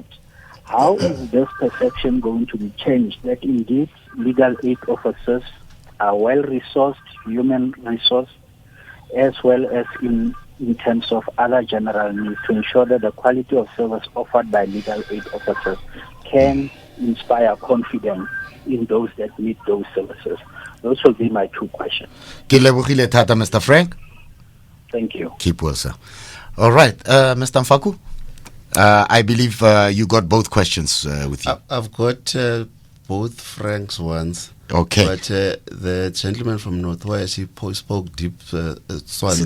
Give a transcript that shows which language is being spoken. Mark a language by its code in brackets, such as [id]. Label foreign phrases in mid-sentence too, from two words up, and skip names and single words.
[en] How is this perception going to be changed, that indeed legal aid officers are well-resourced, human resource, as well as in in terms of other general needs to ensure that the quality of service offered by legal aid officers can inspire confidence in those that need those services. Those will be my 2 questions. [tn] Ke lebogile thata, [en] Mr. Frank. Thank you. Keep well, sir. All right, Mr. Mfaku, I believe you got both questions with you. I've got both Frank's ones. Okay. But the gentleman from Northwest, he spoke deep Swana,